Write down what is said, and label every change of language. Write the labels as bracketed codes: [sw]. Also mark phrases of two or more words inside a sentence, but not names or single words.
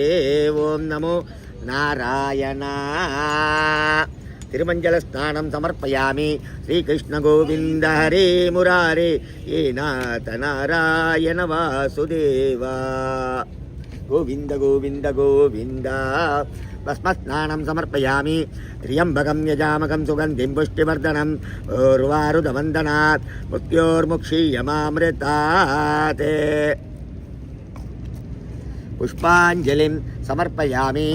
[sa] ओं नमो नारायण तिरुमञ्जलस्नानं समर्पयामि. श्रीकृष्ण गोविन्द हरे मुरारे हे नाथ नारायण वासुदेव गोविन्द गोविन्द गोविन्द. भस्मस्नानं समर्पयामि. त्र्यम्बकं यजामकं सुगन्धिं पुष्टिवर्धनम् उर्वारुदवन्दनात् मृत्योर्मुक्षीयमामृतात्. पुष्पाञ्जलिं समर्पयामि.